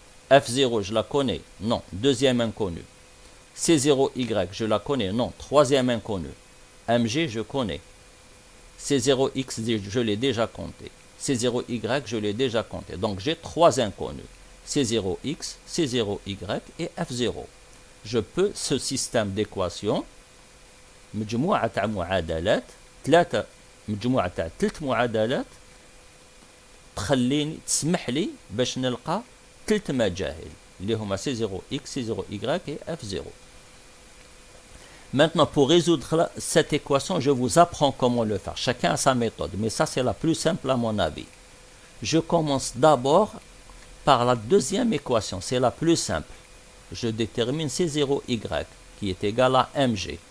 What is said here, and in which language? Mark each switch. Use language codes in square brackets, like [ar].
[fr] F0, je la connais? Non. Deuxième inconnu. C0y, je la connais? Non. Troisième inconnu. Mg, je connais. C0x, je l'ai déjà compté. C0y, je l'ai déjà compté. Donc, j'ai trois inconnus. C0x, C0y et F0. Je peux, ce système d'équations, [ar] مجموعة تاع معادلات مجموعة تاع 3 معادلات تسمح لي باش نلقى 3 مجاهل اللي هما C0x, C0y et F0. [fr] Maintenant, pour résoudre cette équation, je vous apprends comment le faire. Chacun a sa méthode, mais ça c'est la plus simple à mon avis. Je commence d'abord par la deuxième équation, c'est la plus simple. Je détermine C0y qui est égal à mg.